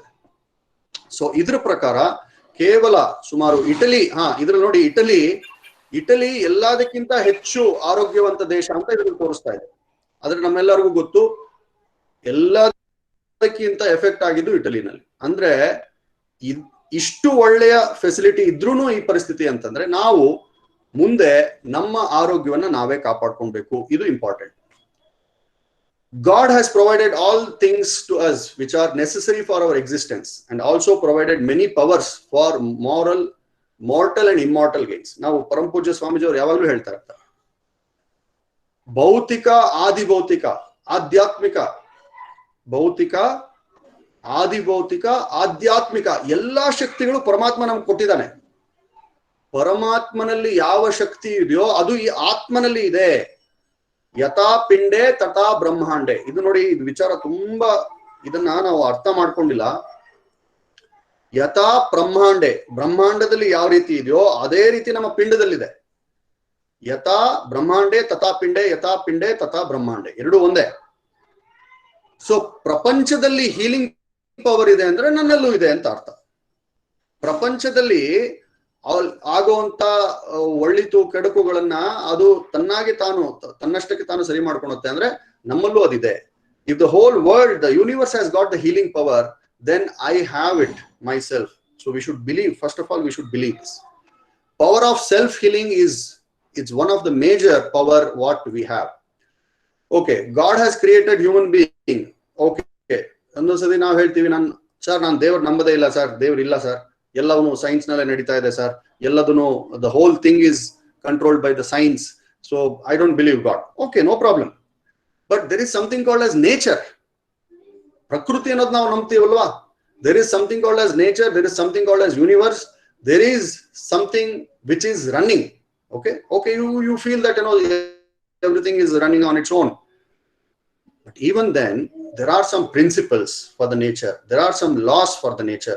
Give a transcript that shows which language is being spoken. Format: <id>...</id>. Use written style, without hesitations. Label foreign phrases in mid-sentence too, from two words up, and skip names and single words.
<kn>ಸೊ ಇದ್ರ ಪ್ರಕಾರ ಕೇವಲ ಸುಮಾರು ಇಟಲಿ, ಇದ್ರಲ್ಲಿ ನೋಡಿ, ಇಟಲಿ ಎಲ್ಲದಕ್ಕಿಂತ ಹೆಚ್ಚು ಆರೋಗ್ಯವಂತ ದೇಶ ಅಂತ ಇದ್ರಲ್ಲಿ ತೋರಿಸ್ತಾ ಇದೆ. ಆದ್ರೆ ನಮ್ಮೆಲ್ಲರಿಗೂ ಗೊತ್ತು, ಎಲ್ಲದಕ್ಕಿಂತ ಎಫೆಕ್ಟ್ ಆಗಿದ್ದು ಇಟಲಿನಲ್ಲಿ. ಅಂದ್ರೆ ಇಷ್ಟು ಒಳ್ಳೆಯ ಫೆಸಿಲಿಟಿ ಇದ್ರೂನು ಈ ಪರಿಸ್ಥಿತಿ ಅಂತಂದ್ರೆ ನಾವು ಮುಂದೆ ನಮ್ಮ ಆರೋಗ್ಯವನ್ನ ನಾವೇ ಕಾಪಾಡ್ಕೊಳ್ಬೇಕು. ಇದು ಇಂಪಾರ್ಟೆಂಟ್.</kn> <en>God has provided all things to us which are necessary for our existence, and also provided many powers for mortal and immortal gains.</en> <kn>ನಾವು ಪರಮ ಪೂಜ್ಯ ಸ್ವಾಮೀಜಿ ಅವರು ಯಾವಾಗ್ಲೂ ಹೇಳ್ತಾ ಇರ್ತಾರೆ, ಭೌತಿಕ, ಆದಿಭೌತಿಕ, ಆಧ್ಯಾತ್ಮಿಕ, ಭೌತಿಕ, ಆದಿಭೌತಿಕ, ಆಧ್ಯಾತ್ಮಿಕ ಎಲ್ಲಾ ಶಕ್ತಿಗಳು ಪರಮಾತ್ಮ ನಮ್ಗೆ ಕೊಟ್ಟಿದ್ದಾನೆ. ಪರಮಾತ್ಮನಲ್ಲಿ ಯಾವ ಶಕ್ತಿ ಇದೆಯೋ ಅದು ಈ ಆತ್ಮನಲ್ಲಿ ಇದೆ.</kn> <sa>ಯಥಾ ಪಿಂಡೆ ತಥಾ ಬ್ರಹ್ಮಾಂಡೆ.</sa> <kn>ಇದು ನೋಡಿ, ಇದು ವಿಚಾರ ತುಂಬಾ, ಇದನ್ನ ನಾವು ಅರ್ಥ ಮಾಡ್ಕೊಂಡಿಲ್ಲ.</kn> <sa>ಯಥಾ ಬ್ರಹ್ಮಾಂಡೆ,</sa> <kn>ಬ್ರಹ್ಮಾಂಡದಲ್ಲಿ ಯಾವ ರೀತಿ ಇದೆಯೋ ಅದೇ ರೀತಿ ನಮ್ಮ ಪಿಂಡದಲ್ಲಿದೆ.</kn> <sa>ಯಥಾ ಬ್ರಹ್ಮಾಂಡೆ ತಥಾ ಪಿಂಡೆ, ಯಥಾ ಪಿಂಡೆ ತಥಾ ಬ್ರಹ್ಮಾಂಡೆ,</sa> <kn>ಎರಡು ಒಂದೇ. ಸೊ ಪ್ರಪಂಚದಲ್ಲಿ</kn> <en>healing power</en> <kn>ಇದೆ ಅಂದ್ರೆ ನನ್ನಲ್ಲೂ ಇದೆ ಅಂತ ಅರ್ಥ. ಪ್ರಪಂಚದಲ್ಲಿ ಆಗುವಂತ ಒಳ್ಳಿತು ಕೆಡುಕುಗಳನ್ನ ಅದು ತನ್ನಷ್ಟಕ್ಕೆ ತಾನು ಸರಿ ಮಾಡ್ಕೊಳುತ್ತೆ ಅಂದ್ರೆ ನಮ್ಮಲ್ಲೂ ಅದಿದೆ.</kn> <en>if the whole world, the universe has got the healing power, then I have it myself. So we should believe, first of all we should believe this. Power of self healing it's one of the major power what we have. Okay, God has created human being.</en> <kn>Okay, ಒಂದೊಂದ್ಸತಿ ನಾವು ಹೇಳ್ತೀವಿ, ನಾನು ದೇವ್ರ ನಂಬದೇ ಇಲ್ಲ ಸರ್, ದೇವ್ರ ಇಲ್ಲ ಸರ್, ಎಲ್ಲವೂ ಸೈನ್ಸ್ ನಲ್ಲೇ ನಡೀತಾ ಇದೆ ಸರ್, ಎಲ್ಲದನ್ನು</kn> <en>the whole thing is controlled by the science, so I don't believe God. Okay, no problem, but there is something called as nature.</en> <kn>ಪ್ರಕೃತಿ ಅನ್ನೋದು ನಾವು ನಂಬ್ತೀವಲ್ವಾ?</kn> <en>There is something called as nature, there is something called as universe, there is something which is running. Okay, you feel that everything is running on its own, but even then there are some principles for the nature, there are some laws for the nature.</en>